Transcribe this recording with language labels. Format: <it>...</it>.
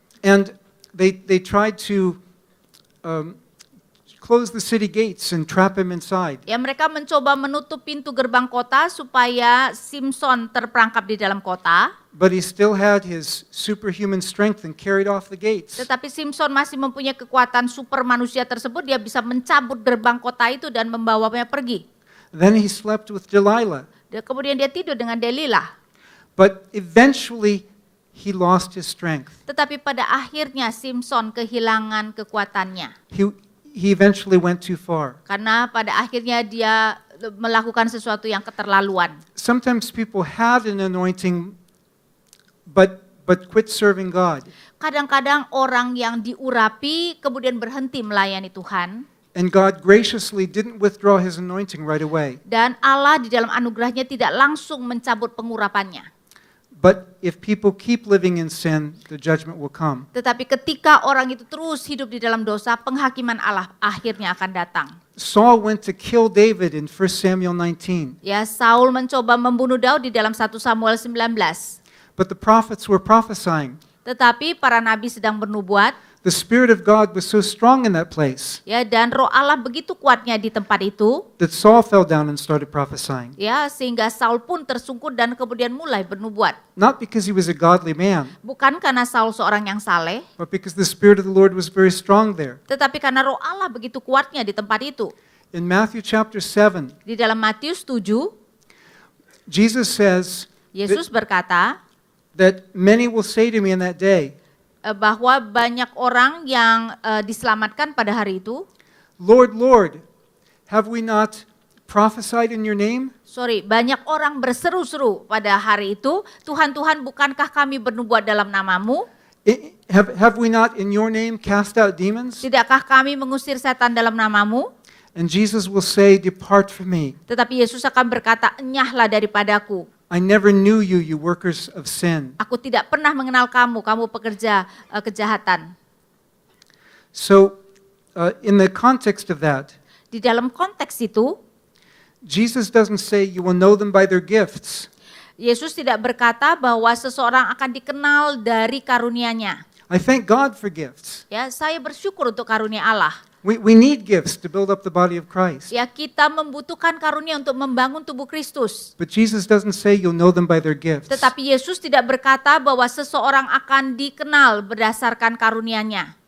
<en>And they tried to close the city gates and trap him inside.</en> <id>Ya, mereka mencoba menutup pintu gerbang kota supaya Simson terperangkap di dalam kota.</id> <en>But he still had his superhuman strength and carried off the gates.</en> <id>Tetapi Simson masih mempunyai kekuatan super manusia tersebut, dia bisa mencabut gerbang kota itu dan membawanya pergi.</id> <en>Then he slept with Delilah.</en> <id>Dan kemudian dia tidur dengan Delilah.</id> <en>But eventually he lost his strength.</en> <id>Tetapi pada akhirnya Simson kehilangan kekuatannya.</id> <en>He eventually went too far.</en> <id>Karena pada akhirnya dia melakukan sesuatu yang keterlaluan.</id> <en>Sometimes people had an anointing but quit serving God.</en> <id>Kadang-kadang orang yang diurapi kemudian berhenti melayani Tuhan.</id> <en>And God graciously didn't withdraw his anointing right away.</en> <id>Dan Allah di dalam anugerahnya tidak langsung mencabut pengurapannya.</id> <en>But if people keep living in sin, the judgment will come.</en> <id>Tetapi ketika orang itu terus hidup di dalam dosa, penghakiman Allah akhirnya akan datang.</id> <en>Saul went to kill David in 1 Samuel 19.</en> <id>Ya, Saul mencoba membunuh Daud di dalam 1 Samuel 19.</id> <en>But the prophets were prophesying.</en> <id>Tetapi para nabi sedang bernubuat,</id> <en>The Spirit of God was so strong in that place</en> <id>ya, dan Roh Allah begitu kuatnya di tempat itu,</id> <en>that Saul fell down and started prophesying.</en> <id>ya, sehingga Saul pun tersungkur dan kemudian mulai bernubuat.</id> <en>Not because he was a godly man,</en> <id>Bukan karena Saul seorang yang saleh,</id> <en>but because the Spirit of the Lord was very strong there.</en> <id>tetapi karena Roh Allah begitu kuatnya di tempat itu.</id> <en>In Matthew chapter 7,</en> <id>Di dalam Matius 7,</id> <en>Jesus says</en> <id>Yesus berkata</id> <en>that many will say to me in that day,</en> <id>bahwa banyak orang yang diselamatkan pada hari itu.</id> <en>Lord, Lord, have we not prophesied in your name?</en> <id>Banyak orang berseru-seru pada hari itu, Tuhan, Tuhan, bukankah kami bernubuat dalam namamu?</id> <en>Have we not in your name cast out demons?</en> <id>Tidakkah kami mengusir setan dalam namamu?</id> <en>And Jesus will say, "Depart from me.</en> <id>Tetapi Yesus akan berkata, enyahlah daripadaku.</id> <en>I never knew you, you workers of sin."</en> <id>Aku tidak pernah mengenal kamu, kamu pekerja kejahatan.</id> <en>So, in the context of that,</en> <id>Di dalam konteks itu,</id> <en>Jesus doesn't say you will know them by their gifts.</en> <id>Yesus tidak berkata bahwa seseorang akan dikenal dari karunia-Nya.</id> <en>I thank God for gifts.</en> <id>Ya, saya bersyukur untuk karunia Allah.</id> <en>We need gifts to build up the body of Christ.</en> <id>Ya, kita membutuhkan karunia untuk membangun tubuh Kristus.</id> <en>But Jesus doesn't say you'll know them by their gifts.</en> <id>Tetapi Yesus tidak berkata bahwa seseorang akan dikenal berdasarkan karunia-Nya.</id>